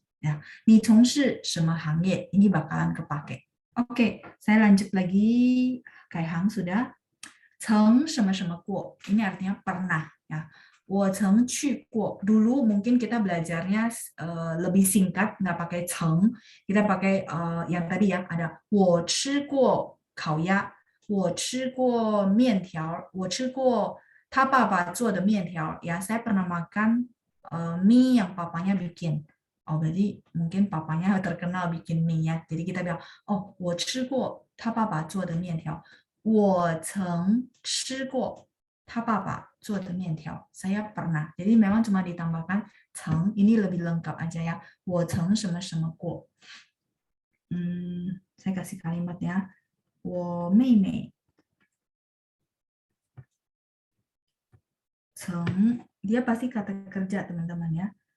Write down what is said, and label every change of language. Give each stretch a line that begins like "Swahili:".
Indonesian: Ya,
Chinese: 你从事什么行业?
Indonesian: Ini bakalan kepake. Oke, saya lanjut lagi. 改行 sudah.
Chinese: 曾什么什么过?
Indonesian: Ini artinya pernah.
Chinese: Ya, 我曾去过.
Indonesian: Dulu mungkin kita belajarnya lebih singkat, nggak pakai 曾. Kita pakai yang tadi ya, ada
Chinese: 我吃过烤鸭, 我吃过面条, 我吃过他爸爸做的面条.
Indonesian: Ya, saya pernah makan mie yang papanya bikin. Oh, berarti mungkin papanya terkenal bikin mie ya. Jadi kita bilang, oh,
Chinese: 我吃过他爸爸做的面条. 我曾吃过他爸爸做的面条.
Indonesian: Saya pernah. Jadi memang cuma ditambahkan 曾, ini lebih lengkap aja ya.
Chinese: 我曾什么什么过.
Indonesian: Saya kasih kalimat ya. 我妹妹曾, dia pasti kata kerja teman-teman ya.